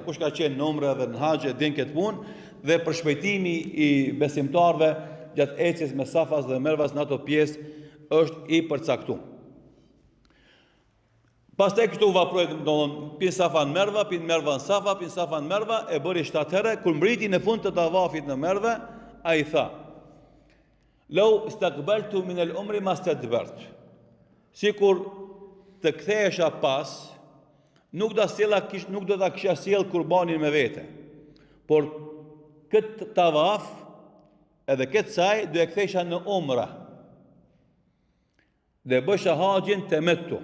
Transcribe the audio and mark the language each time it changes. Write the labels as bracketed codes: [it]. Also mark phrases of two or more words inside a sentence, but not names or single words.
[sq] Kush ka qenë në umre dhe në haxhe din këtë punë, dhe për shpejtimi I besimtarve gjatë ecjes me Safas dhe Merwas në ato pjesë është I përcaktuar. Pastaj këtu vaproi domthon pin Safan Merwa, pin Merwan Safa, pin Safan Merwa, e bëri 7 herë. Kur mbriti në fund të tavafit në Merwa, ai tha: [ar] لو استقبلت من الأمر ما استدبرت. [sq] Sikur të kthehesha pas, nuk do ta kisha sjell kurbanin me vete. Por këtë tavaf edhe këtë saj do e kthesha në umra. Dhe bësha haxhin tamattu.